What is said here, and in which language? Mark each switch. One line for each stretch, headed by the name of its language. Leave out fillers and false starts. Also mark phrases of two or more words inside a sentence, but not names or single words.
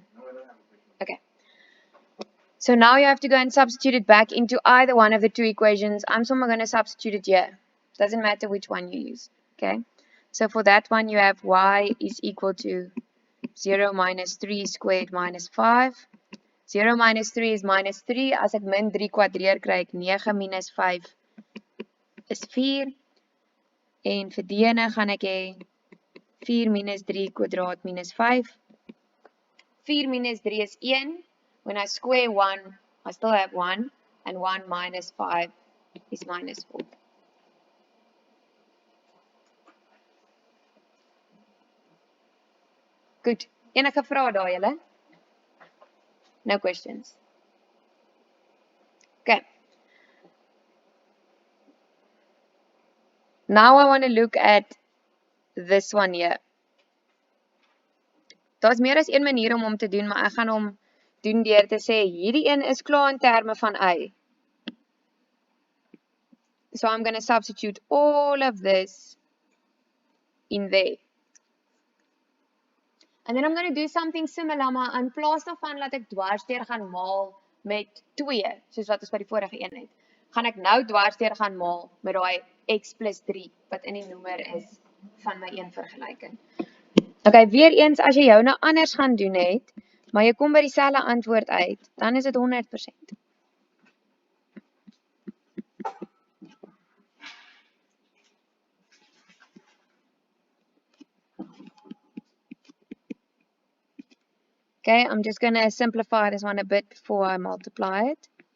English: Okay. So now you have to go and substitute it back into either one of the two equations. I'm somewhere going to substitute it here. Doesn't matter which one you use. Okay. So for that one, you have y is equal to 0 minus 3 squared minus 5. 0 minus 3 is minus 3.
Afrikaans: As ek min 3 kwadreer, kry ek 9 minus 5 is 4. En vir die ene gaan ek hê 4 minus 3 kwadraat minus 5. 4 minus 3 is 1.
English: When I square 1, I still have 1. And 1 minus 5 is minus 4. Goed.
Afrikaans: Enige vrae daar julle?
English: No questions. Okay. Now I want to look at this one here.
Afrikaans: Daar's meer as een manier om te doen, maar ek gaan hom doen deur te sê hierdie een is klaar in terme van y.
English: So I'm going to substitute all of this in there. And then I'm going to do something similar,
Afrikaans: maar in plaas daarvan laat ek dwarsdeur gaan maal met 2, soos wat ons by die vorige een het, gaan ek nou dwarsdeur gaan maal met daai x plus 3, wat in die noemer is van my een vergelyking. Okay, weer eens, as jy jou nou anders gaan doen het, maar jy kom by dieselfde antwoord uit, dan is dit 100%.
English: Okay, I'm just going to simplify this one a bit before I multiply it.